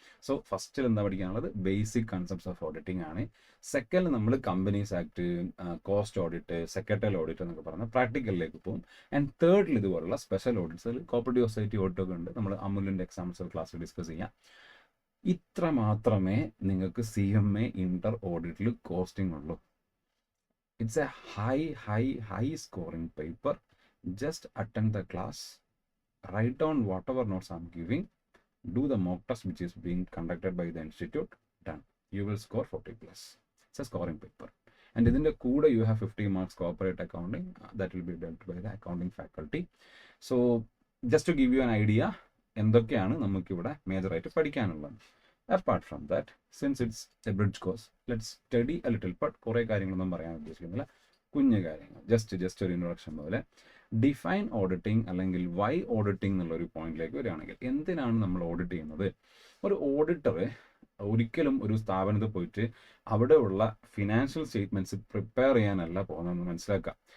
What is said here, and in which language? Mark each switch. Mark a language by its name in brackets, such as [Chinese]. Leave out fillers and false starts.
[Malayalam] So ഫസ്റ്റിൽ എന്താ പഠിക്കാനുള്ളത്? ബേസിക് കൺസെപ്റ്റ്സ് ഓഫ് ഓഡിറ്റിംഗ് ആണ്. സെക്കൻഡിൽ നമ്മൾ companies act, cost audit, secretarial audit എന്നൊക്കെ പറഞ്ഞാൽ പ്രാക്ടിക്കലിലേക്ക് പോകും. ആൻഡ് തേർഡിൽ ഇതുപോലുള്ള സ്പെഷ്യൽ ഓഡിറ്റ്സ്, കോർപ്പറേറ്റീവ് സൊസൈറ്റി ഓഡിറ്റൊക്കെ ഉണ്ട്. നമ്മൾ അമുലിൻ്റെ എക്സാമ്പിൾസ് ക്ലാസ്സിൽ ഡിസ്കസ് ചെയ്യാം. ഇത്ര മാത്രമേ നിങ്ങൾക്ക് CMA ഇൻ്റർ ഓഡിറ്റിൽ കോസ്റ്റിംഗ് ഉള്ളൂ. [English] It's a high scoring paper. Just attend the class, write down whatever notes I'm giving, do the mock test which is being conducted by the institute, done. You will score 40+. It's a scoring paper. And in the CUDA you have 50 marks corporate accounting that will be dealt by the accounting faculty. So just to give you an idea, [Malayalam] എന്തൊക്കെയാണ് നമുക്ക് ഇവിടെ മേജറായിട്ട് പഠിക്കാനുള്ളത്. [English] Apart from that, since it's a bridge course, let's study a little bit. [Malayalam] കുറേ കാര്യങ്ങളൊന്നും പറയാൻ ഉദ്ദേശിക്കുന്നില്ല, കുഞ്ഞു കാര്യങ്ങൾ, ജസ്റ്റ് ഒരു ഇൻട്രൊഡക്ഷൻ പോലെ. ഡിഫൈൻ ഓഡിറ്റിംഗ് അല്ലെങ്കിൽ വൈ ഓഡിറ്റിംഗ് എന്നുള്ളൊരു പോയിന്റിലേക്ക് വരികയാണെങ്കിൽ, എന്തിനാണ് നമ്മൾ ഓഡിറ്റ് ചെയ്യുന്നത്? ഒരു ഓഡിറ്റർ ഒരിക്കലും ഒരു സ്ഥാപനത്തിൽ പോയിട്ട് അവിടെയുള്ള ഫിനാൻഷ്യൽ സ്റ്റേറ്റ്മെൻറ്റ്സ് പ്രിപ്പയർ ചെയ്യാനല്ല പോകുന്നതെന്ന് മനസ്സിലാക്കുക.